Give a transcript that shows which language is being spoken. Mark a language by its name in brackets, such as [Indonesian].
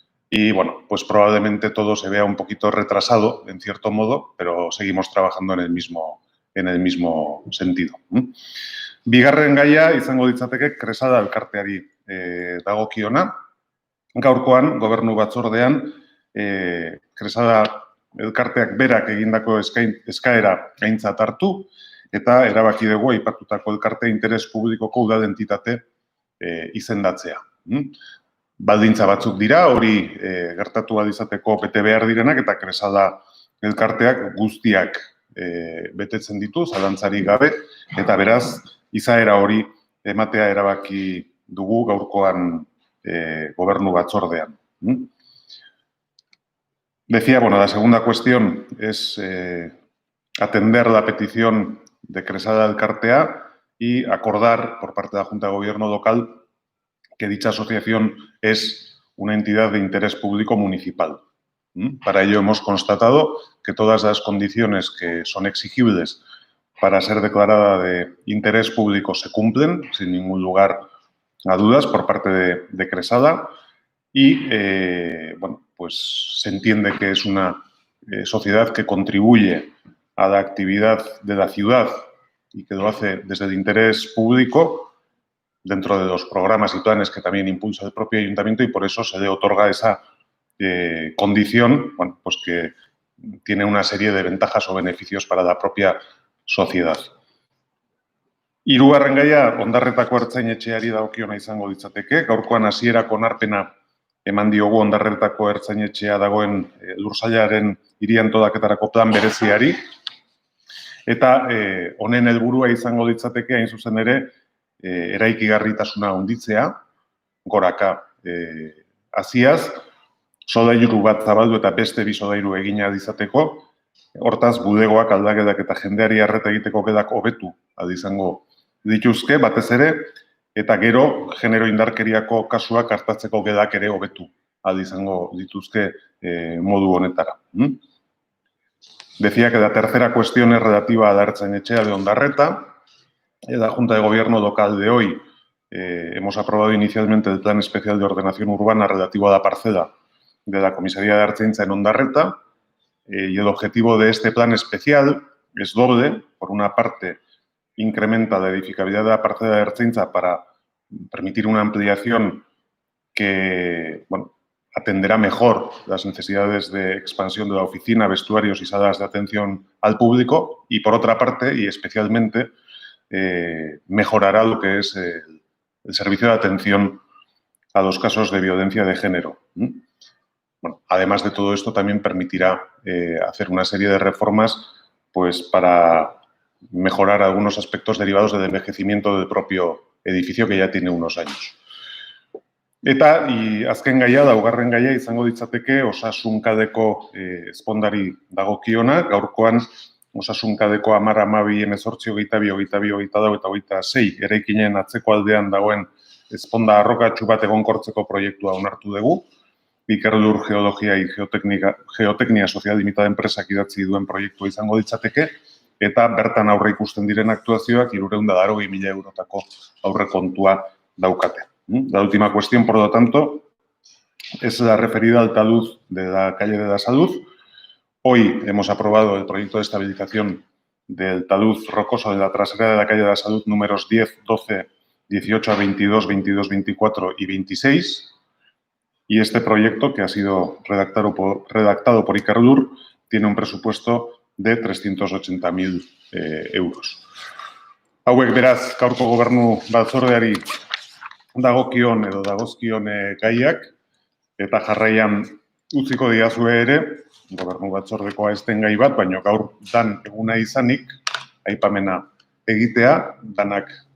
[Spanish] Y, bueno, pues probablemente todo se vea un poquito retrasado, en cierto modo, pero seguimos trabajando en el mismo sentido. [Basque] Bigarren gaia izango litzateke Kresada elkarteari dagokiona. Gaurkoan, Gobernu Batzordean, Kresada elkarteak berak egindako eskaera aintzat hartu, eta erabaki dugu aipatutako elkarte interes publikoko udal entitate izendatzea. Baldintza batzuk dira, hori gertatu izateko bete behar direnak, eta Kresada elkarteak guztiak betetzen ditu, zalantzarik gabe, eta beraz, izaera hori ematea erabaki dugu gaurkoan Gobernu Batzordean. [Spanish] Decía, bueno, la segunda cuestión es atender la petición de Kresada elkartea y acordar por parte de la Junta de Gobierno local que dicha asociación es una entidad de interés público municipal. Para ello hemos constatado que todas las condiciones que son exigibles para ser declarada de interés público se cumplen, sin ningún lugar a dudas, por parte de Kresada. Y, bueno, pues se entiende que es una sociedad que contribuye a la actividad de la ciudad y que lo hace desde el interés público dentro de los programas y planes que también impulsa el propio ayuntamiento, y por eso se le otorga esa condición, bueno, pues que tiene una serie de ventajas o beneficios para la propia sociedad. [Basque] Hirugarren gaia, Ondarretako Ertzainetxeari dagokiona izango litzateke. Gaurkoan hasierako onarpena eman diogu Ondarretako Ertzainetxea dagoen Lursailaren hiri antolaketarako plan bereziari. Eta honen helburua izango litzateke hain zuzen ere eraikigarritasuna handitzea, goraka haziaz, solairu bat zabaldu eta beste bi solairu egina izateko. Hortaz, bulegoak, aldaketak eta jendeari arreta egiteko gedak hobetu izango dituzke, batez ere, eta gero genero indarkeriako kasuak artatzeko gedak ere hobetu izango dituzke modu honetara. [Spanish] Decía que la tercera cuestión es relativa a la Ertzainetxea de Ondarreta. En la Junta de Gobierno local de hoy hemos aprobado inicialmente el Plan Especial de Ordenación Urbana relativo a la parcela de la Comisaría de Ertzaintza en Ondarreta, y el objetivo de este plan especial es doble. Por una parte, incrementa la edificabilidad de la parcela de Ertzaintza para permitir una ampliación que, bueno, atenderá mejor las necesidades de expansión de la oficina, vestuarios y salas de atención al público, y por otra parte, y especialmente, mejorará lo que es el servicio de atención a los casos de violencia de género. Bueno, además de todo esto, también permitirá hacer una serie de reformas pues, para mejorar algunos aspectos derivados del envejecimiento del propio edificio, que ya tiene unos años. [Basque] Eta, azken gaia, laugarren gaia izango ditzateke osasunkadeko ezpondari dagokiona. Gaurkoan osasunkadeko 10, 12, 18, 22, 22, 24 eta 26 eraikinen atzeko aldean dagoen ezponda arrokatsu bat egonkortzeko proiektua onartu dugu. Ikerlur Geologia y Geoteknia Sozial Limitada enpresak idatzi duen proiektua izango ditzateke, eta bertan aurre ikusten diren aktuazioak 380.000 eurotako aurrekontua daukate. [Spanish] La última cuestión, por lo tanto, es la referida al talud de la calle de la Salud. Hoy hemos aprobado el proyecto de estabilización del talud rocoso de la trasera de la calle de la Salud números 10, 12, 18 a 22, 22, 24 y 26. Y este proyecto, que ha sido redactado por Ikerlur, tiene un presupuesto de 380.000 euros. [Basque] Hauek beraz, gaurko Gobernu Batzordeari dagokion edo dagozkion gaiak, eta jarraian utziko diazue ere, Gobernu Batzordekoa ez den gai bat, baina gaur dan eguna izanik, aipamena egitea, danak